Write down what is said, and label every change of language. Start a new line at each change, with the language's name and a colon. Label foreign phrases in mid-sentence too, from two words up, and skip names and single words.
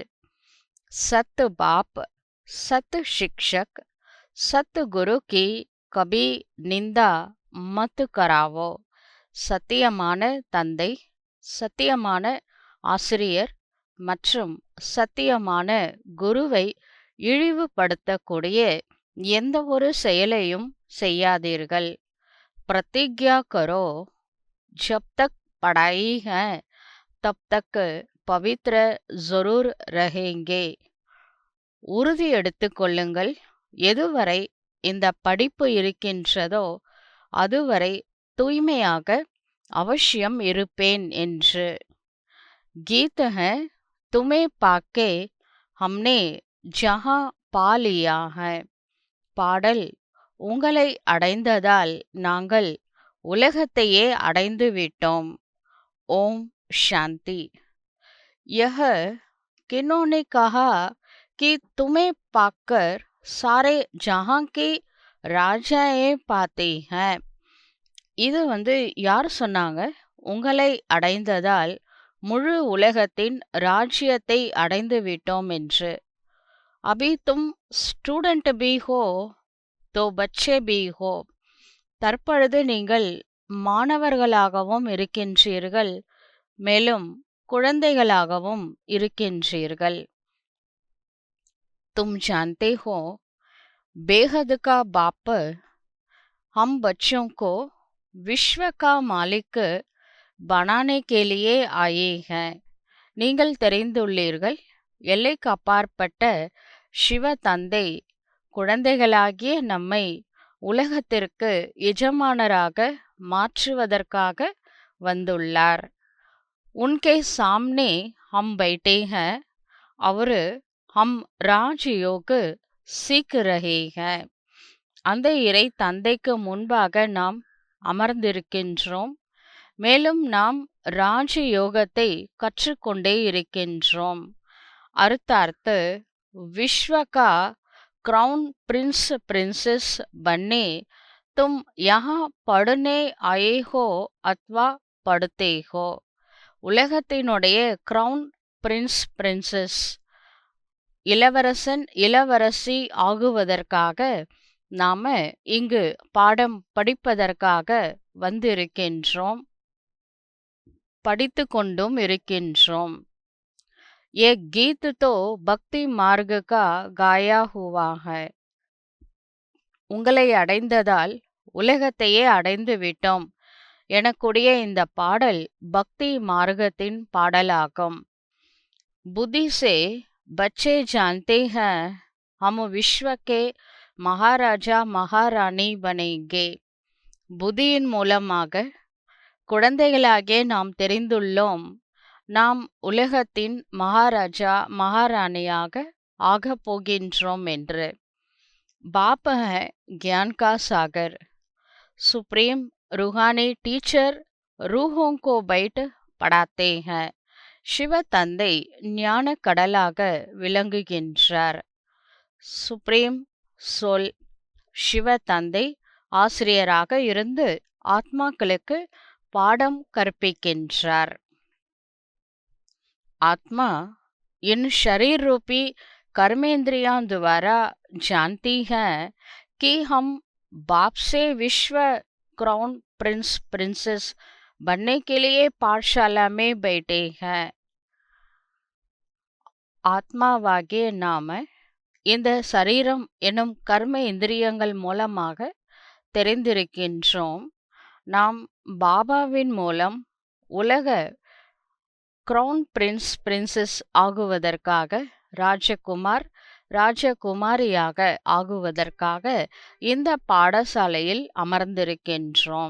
Hindi: सत बाप, सत शिक्षक, सत गुरु की कभी निंदा मत कराओ.
Tamil: சத்தியமான தந்தை, சத்தியமான ஆசிரியர் மற்றும் சத்தியமான குருவை இழிவுபடுத்தக்கூடிய எந்த ஒரு செயலையும் செய்யாதீர்கள்.
Hindi: प्रतिज्ञा करो, जब तक पढ़ाई है तब तक पवित्र जरूर रहेंगे.
Tamil: உறுதி எடுத்துக் கொள்ளுங்கள், எதுவரை இந்த படிப்பு இருக்கின்றதோ அதுவரை தூய்மையாக அவசியம் இருப்பேன் என்று.
Hindi: गीत है, तुम्हें पाके हमने जहां पा लिया है.
Tamil: பாடல், உங்களை அடைந்ததால் நாங்கள் உலகத்தையே அடைந்து விட்டோம். ஓம் சாந்தி.
Hindi: यह किन्होंने कहा कि तुम्हें पाकर सारे जहां के राजाई पाते हैं.
Tamil: இது யார் சொன்னாங்க? உங்களை அடைந்ததால் முழு உலகத்தின் ராஜ்யத்தை அடைந்து விட்டோம் என்று.
Hindi: अभी तुम स्टूडेंट भी हो तो बच्चे भी हो.
Tamil: தற்பொழுது நீங்கள் மாணவர்களாகவும் இருக்கின்றீர்கள், மேலும் குழந்தைகளாகவும் இருக்கின்றீர்கள்.
Hindi: तुम जानते हो, बेहद का बाप हम बच्चों को विश्व का मालिक बनाने के लिए आए हैं.
Tamil: நீங்கள் தெரிந்துள்ளீர்கள், எல்லைக்கு அப்பாற்பட்ட சிவ தந்தை குழந்தைகளாகிய நம்மை உலகத்திற்கு எஜமானராக மாற்றுவதற்காக வந்துள்ளார்.
Hindi: उनके सामने हम बैठे हैं और हम राजयोग सीख रहे हैं.
Tamil: அந்த இறை தந்தைக்கு முன்பாக நாம் அமர்ந்திருக்கின்றோம், மேலும் நாம் ராஜயோகத்தை கற்றுக்கொண்டே இருக்கின்றோம்.
Hindi: அர்த்தார்த்த, विश्व का
English: crown prince princess
Hindi: बनने तुम यहाँ पढ़ने आए हो अथवा पढ़ते हो.
Tamil: உலகத்தினுடைய
English: crown prince princess,
Tamil: இளவரசன் இளவரசி ஆகுவதற்காக நாம இங்கு பாடம் படிப்பதற்காக வந்திருக்கின்றோம், படித்து கொண்டும் இருக்கின்றோம்.
Hindi: ये गीत तो भक्ति मार्ग का गाया हुआ है.
Tamil: உங்களை அடைந்ததால் உலகத்தையே அடைந்து விட்டோம் எனக்கூடிய இந்த பாடல் பக்தி மார்க்கத்தின் பாடலாகும்.
Hindi: बुद्धि से बच्चे जानते हैं हम विश्व के महाराजा महारानी बनेंगे.
Tamil: புத்தியின் மூலமாக குழந்தைகளாகிய நாம் தெரிந்துள்ளோம், நாம் உலகத்தின் மகாராஜா மகாராணியாக ஆகப் போகின்றோம் என்று.
Hindi: बाप है ज्ञान का सागर, सुप्रीम रूहानी टीचर रूहों को बैठ पढ़ाते हैं.
Tamil: சிவ தந்தை ஞான கடலாக விளங்குகின்றார். சுப்ரீம் சொல் சிவ தந்தை ஆசிரியராக இருந்து ஆத்மாக்களுக்கு பாடம் கற்பிக்கின்றார்.
Hindi: आत्मा इन शरीर रूपी कर्मेंद्रियों द्वारा जानती है कि हम बाप से विश्व
English: crown prince princess
Hindi: बनने के लिए पाठशाला में बैठे हैं.
Tamil: ஆத்மாவாகிய நாம இந்த சரீரம் எனும் கர்ம இந்திரியங்கள் மூலமாக தெரிந்திருக்கின்றோம். நாம் பாபாவின் மூலம் உலக
English: crown prince princess
Tamil: ஆகுவதற்காக, ராஜகுமார் ராஜகுமாரியாக ஆகுவதற்காக இந்த பாடசாலையில் அமர்ந்திருக்கின்றோம்.